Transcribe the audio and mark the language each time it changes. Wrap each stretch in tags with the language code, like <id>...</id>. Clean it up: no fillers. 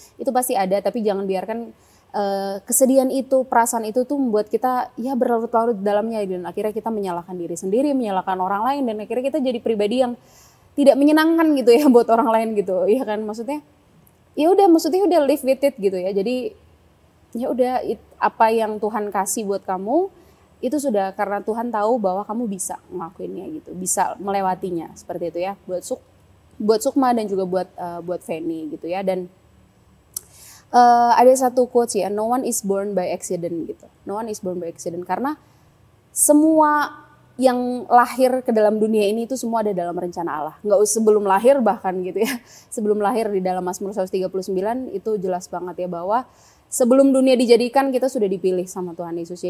<id>Itu pasti ada, tapi jangan biarkan kesedihan itu, perasaan itu tuh membuat kita ya berlarut-larut di dalamnya dan akhirnya kita menyalahkan diri sendiri, menyalahkan orang lain dan akhirnya kita jadi pribadi yang tidak menyenangkan gitu ya buat orang lain gitu. Ya kan, maksudnya maksudnya udah</id> <en>live with it</en> <id>gitu ya. Jadi ya udah apa yang Tuhan kasih buat kamu itu sudah karena Tuhan tahu bahwa kamu bisa ngelakuinnya gitu, bisa melewatinya seperti itu ya. Buat Sukma dan juga buat Feni gitu ya. Dan ada satu quotes ya,</id> <en>no one is born by accident</en> <id>gitu.</id> <en>No one is born by accident,</en> <id>karena semua yang lahir ke dalam dunia ini itu semua ada dalam rencana Allah. Nggak usah sebelum lahir bahkan gitu ya. Sebelum lahir di dalam Mazmur 139 itu jelas banget ya bahwa sebelum dunia dijadikan kita sudah dipilih sama Tuhan Yesus.</id>